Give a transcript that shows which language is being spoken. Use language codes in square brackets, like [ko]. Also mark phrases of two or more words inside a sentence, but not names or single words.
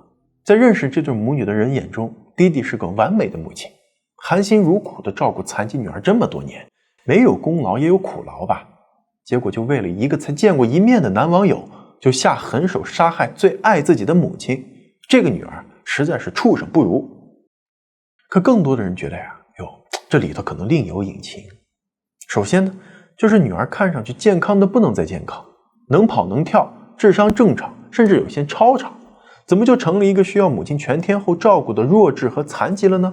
[zh] 在認識這對母女的人眼中，弟弟是個完美的母親，含辛茹苦的照顧殘疾女兒這麼多年，沒有功勞也有苦勞吧？結果就為了一個才見過一面的男網友，就下狠手殺害最愛自己的母親，這個女兒實在是畜生不如。可更多的人覺得呀，這裡頭可能另有隱情。首先呢，就是女兒看上去健康的不能再健康，能跑能跳，智商正常，甚至有些超常，怎麼就成了一個需要母親全天候照顧的弱智和残疾了呢？